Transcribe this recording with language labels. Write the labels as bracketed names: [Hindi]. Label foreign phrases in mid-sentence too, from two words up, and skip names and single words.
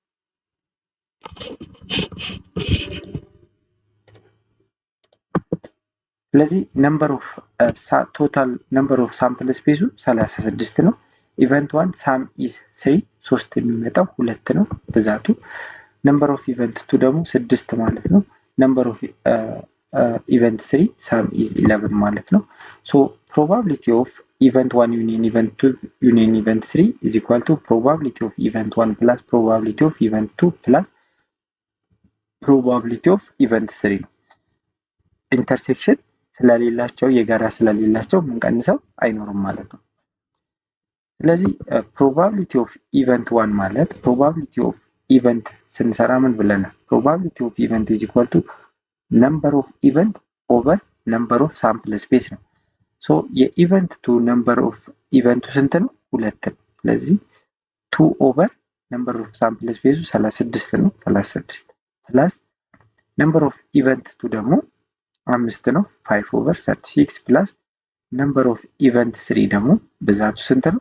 [English] ስለዚህ total number of sample space 36 ነው። event 1 sum is 3 [Amharic] የሚመጣው 2 ነው ብዛቱ። [English] number of event 2 [Amharic] ደግሞ 6 ማለት ነው። [English] number of event 3 sum is 11 [Amharic] ማለት ነው። [English] ሶ probability of event 1 union event 2 union event 3 is equal to probability of event 1 plus probability of event 2 plus probability of event 3 ነው። [Amharic] ኢንተርሴክሽን ስለሌላቸው የጋራ ስለሌላቸው ምንቀንሰው አይኖርም ማለት ነው። ስለዚህ [English] probability of event 1 ማለት probability of event [Amharic] ስንሰራ ምን ብለናል? [English] probability of event is equal to number of event over number of sample space ነው። ሶ የኢቨንት 2 number of event [Amharic] ስንት ነው? [English] 2 ነው። ስለዚህ 2 over number of sample space 36 ነው። 36 plus number of event 2 ደግሞ 5 ነው። 5 over 36 plus number of event 3 [Amharic] ደግሞ ብዛቱ ስንት ነው?